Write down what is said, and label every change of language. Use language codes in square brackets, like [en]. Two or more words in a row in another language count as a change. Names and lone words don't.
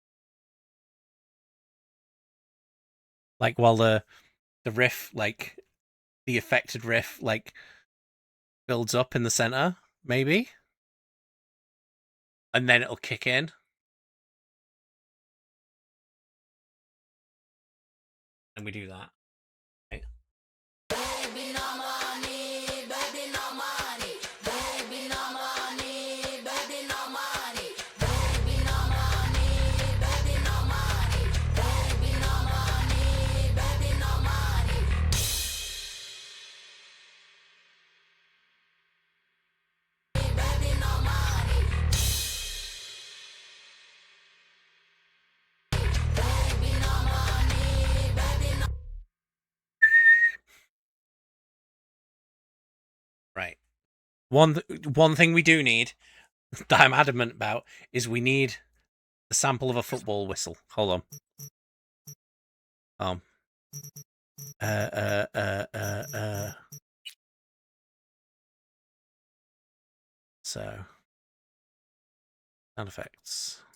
[en] Like while the riff, like the affected riff, like builds up in the center, maybe, and then it'll kick in. And we do that. Okay. Baby, no money, baby, no money, baby, no money, baby, no money, baby, no money, baby, no money, baby, no money, baby, no money. Baby, no money. Baby, no money, baby, no. Right. One thing we do need that I'm adamant about is we need the sample of a football whistle. Hold on. So sound effects.